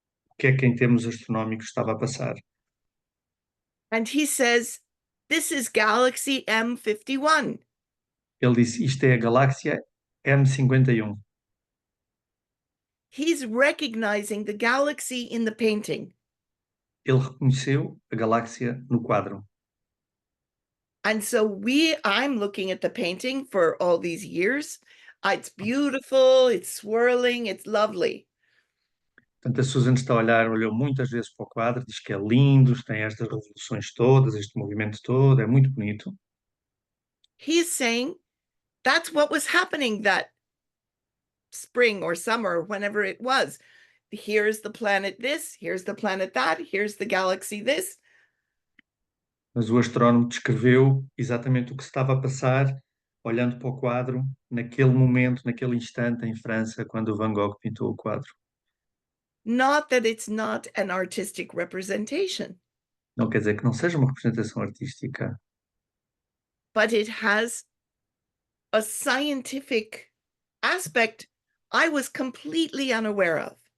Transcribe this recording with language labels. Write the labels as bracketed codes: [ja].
[pt] O que é que em termos astronómicos estava a passar? [en] And he says, this is Galaxy M51. [pt] Ele disse, isto é a galáxia M51. [en] He's recognizing the galaxy in the painting. [pt] Ele reconheceu a galáxia no quadro. [en] And so I'm looking at the painting for all these years. It's beautiful, it's swirling, it's lovely. [pt] Portanto, a Susan está a olhar, olhou muitas vezes para o quadro, diz que é lindo, tem estas revoluções todas, este movimento todo, é muito bonito. [en] He's saying that's what was happening that spring or summer, whenever it was. Here's the planet this, here's the planet that, here's the galaxy this. [pt] Mas o astrónomo descreveu exatamente o que se estava a passar, olhando para o quadro, naquele momento, naquele instante, em França, quando o Van Gogh pintou o quadro. [en] Not that it's not an artistic representation, [pt] Não quer dizer que não seja uma representação artística, [en] but it has a scientific aspect I was completely unaware of.